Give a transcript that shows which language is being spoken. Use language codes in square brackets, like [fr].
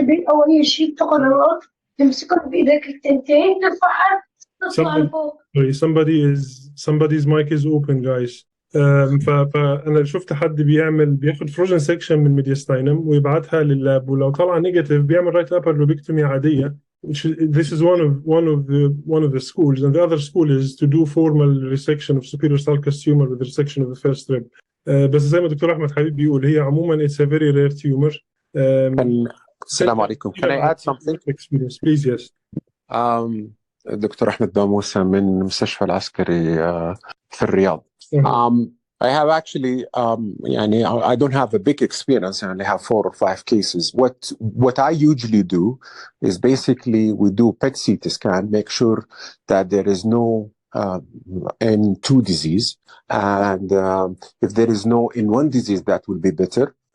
[ar] أول شيء تقررات تمسكهم بإيدك التنتين ترفعها تطلع لفوق. [en] Somebody's mic is open guys. [ar] فأنا شفت حد بياخد فروزن سيكشن من ميدياستاينم ويبعتها لللاب، ولو طلع نيجاتيف بيعمل رايت ابر لوبكتومي عادية. [en] This is one of the schools, and the other school is to do formal resection of superior sulcus tumor with resection of the first rib. [ar] بس زي ما دكتور أحمد حبيب بيقول هي عموما [en] it's a very rare tumor. [ar] السلام عليكم. [en] Can I add something? Experience, please. Yes. [ar] دكتور أحمد باموسة من المستشفى العسكري في الرياض. [en] I have actually يعني I don't have a big experience and I have 4 or 5 cases. What I usually do is basically we do PET CT scan, make sure that there is no N2 disease, and if there is no N1 disease, that will be better.